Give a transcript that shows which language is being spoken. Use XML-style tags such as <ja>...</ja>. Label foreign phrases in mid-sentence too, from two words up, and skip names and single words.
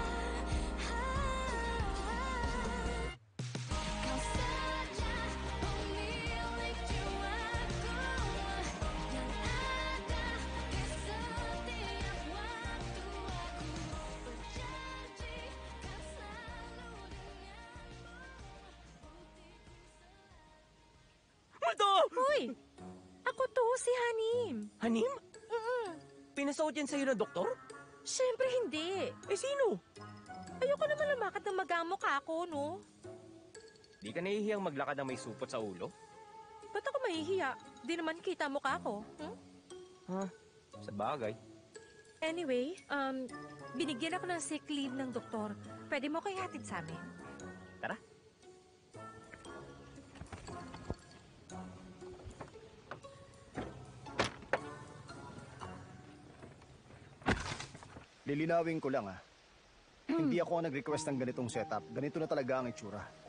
<id>Kau saja pemilik jiwaku yang ada di setiap waktu. Aku berjanji kan selalu denganmu.</id> <tl>Multo! Hoy! Ako to, si Hanim. Hanim? Pinasuot yan sa'yo ng doktor? Siyempre hindi. Eh, sino? Ayoko naman lumakad ng magamok ako, no? Di ka nahihiyang maglakad ng may supot sa ulo? Ba't ako mahihiya? Di naman kita mukha ko. Ha? Sa bagay. Anyway, binigyan ako ng</tl> <en>sick leave</en> <tl>ng doktor. Pwede mo kayo hatid sa amin. Tara. Lilinawin ko lang, ha? Hindi ako ang nag-request ng ganitong setup. Ganito na talaga ang itsura.</tl>